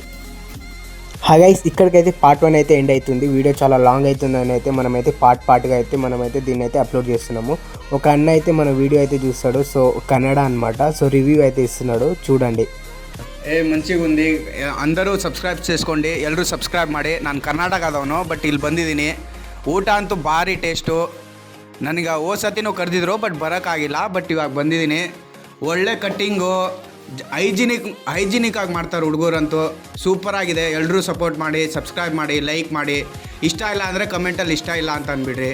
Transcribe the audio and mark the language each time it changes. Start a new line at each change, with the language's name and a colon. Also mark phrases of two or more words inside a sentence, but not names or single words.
English: Hi guys,
Telugu: ఇక్కడికైతే పార్ట్ 1 అయితే ఎండ్ అవుతుంది. వీడియో చాలా లాంగ్ అవుతుందని అయితే మనమైతే పార్ట్గా అయితే మనమైతే దీన్ని అయితే అప్లోడ్ చేస్తున్నాము. ఒక అన్న అయితే మన వీడియో అయితే చూస్తాడు, సో కన్నడ అనమాట. సో రివ్యూ అయితే ఇస్తున్నాడు, చూడండి. ಮಂಚಿಗೆ ఉంది. అందరూ ಸಬ್ಸ್ಕ್ರೈಬ್ చేసుకోండి,
Kannada: ಎಲ್ಲರೂ ಸಬ್ಸ್ಕ್ರೈಬ್ ಮಾಡಿ. ನಾನು ಕರ್ನಾಟಕದವನು, ಬಟ್ ಇಲ್ಲಿ ಬಂದಿದ್ದೀನಿ. ಊಟ ಅಂತೂ ಭಾರಿ ಟೇಸ್ಟು. ನನಗೆ ಸತಿನೂ ಕರೆದಿದ್ರು, ಬಟ್ ಬರೋಕ್ಕಾಗಿಲ್ಲ. ಬಟ್ ಇವಾಗ ಬಂದಿದ್ದೀನಿ. ಒಳ್ಳೆ ಕಟ್ಟಿಂಗು, ಹೈಜಿನಿಕ್ ಆಗಿ ಮಾಡ್ತಾರೆ ಹುಡುಗರಂತೂ. ಸೂಪರಾಗಿದೆ. ಎಲ್ಲರೂ ಸಪೋರ್ಟ್ ಮಾಡಿ, ಸಬ್ಸ್ಕ್ರೈಬ್ ಮಾಡಿ, ಲೈಕ್ ಮಾಡಿ. ಇಷ್ಟ ಇಲ್ಲ ಅಂದರೆ ಕಮೆಂಟಲ್ಲಿ ಇಷ್ಟ ಇಲ್ಲ ಅಂತ ಅಂದ್ಬಿಡ್ರಿ.